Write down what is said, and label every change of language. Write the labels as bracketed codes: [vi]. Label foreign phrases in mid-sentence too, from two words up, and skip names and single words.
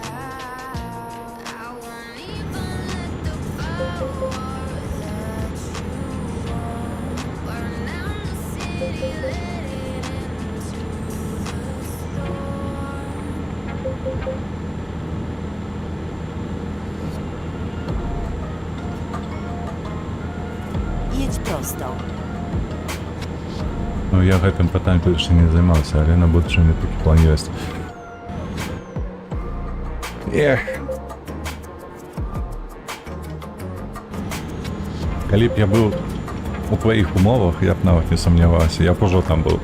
[en] I won't even let the power that you want burn down the city, let it into the storm. [pl] Jedź prosto. [be] Ну, я гэтым пытаннем яшчэ не займаўся, але на будучыню такі план ёсць. Эх. Калі б я быў у твоих умовах, я б нават не сумняваўся, я б ужо там быў.